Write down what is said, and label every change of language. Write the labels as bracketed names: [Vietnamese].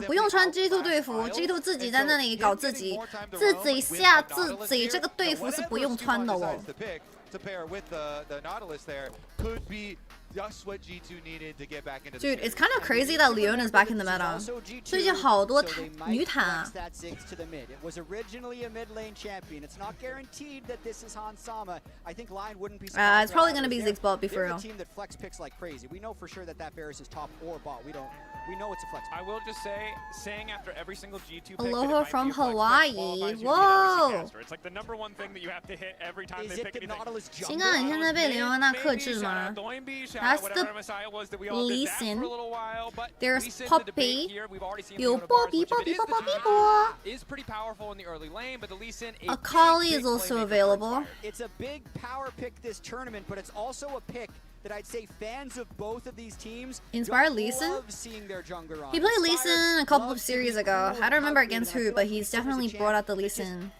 [Chinese] 不用穿 G2 队服 ，G2 自己在那里搞自己，自己吓自己，这个队服是不用穿的哦。 [English] To pair with the Nautilus there could be just what G2 needed to get back into. Dude, it's kind of crazy that LYON is back in the meta. [Chinese] 最近好多女坦啊。 [English] It was originally a mid lane champion. It's not guaranteed that this is Hansama. I think LYON wouldn't be. It's probably gonna be Ziggs bot, be for real. Team that flex picks like crazy. We know for sure that Varus is top or bot. We don't We know it's a flex. I will just say, saying after every single G2 pick Aloha from Hawaii. Whoa. It's like the #1 thing that you have to hit every time they pick anything. [Chinese] 新港你现在被雷欧娜克制吗 ？ [English] That's the LYON. There's Poppy. [Chinese] 有 [English] Poppy. Is pretty powerful in the early lane, but the LYON Akali is also available. It's a big power pick this tournament, but it's also a pick that I'd say fans of both of these teams Inspire LYON? love seeing their jungler on. He played LYON a couple of series ago. I don't remember against who, but he's definitely brought out the LYON.